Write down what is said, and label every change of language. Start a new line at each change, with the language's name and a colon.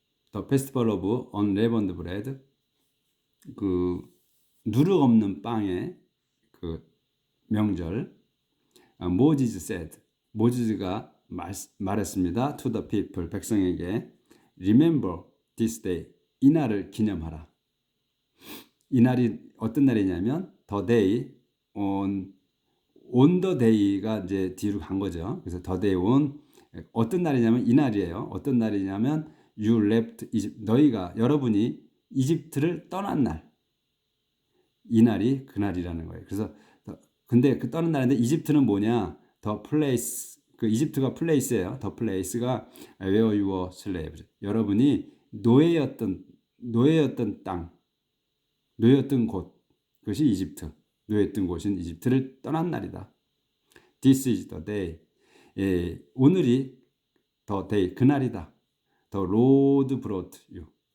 English: The festival of unleavened bread
Korean: 그 누룩 없는 빵의 그 명절 모지스
English: said
Korean: 모지스가 말했습니다.
English: to the people
Korean: 백성에게
English: remember this day
Korean: 이 날을 기념하라. 이 날이 어떤 날이냐면
English: the day on the day
Korean: 가 이제 뒤로 간 거죠. 그래서
English: the day on
Korean: 어떤 날이냐면 이 날이에요. 어떤 날이냐면
English: you left Egypt
Korean: 여러분이 이집트를 떠난 날. 이 날이 그 날이라는 거예요. 그래서 근데 그 떠난 날인데 이집트는 뭐냐?
English: the place
Korean: 그 이집트가 place예요.
English: the place가 where you were slaves.
Korean: 여러분이 노예였던 땅, 노예였던 곳 그것이 이집트. 노예였던 곳인 이집트를 떠난 날이다.
English: This is the day.
Korean: 오늘이
English: the day
Korean: 그 날이다.
English: The Lord brought you.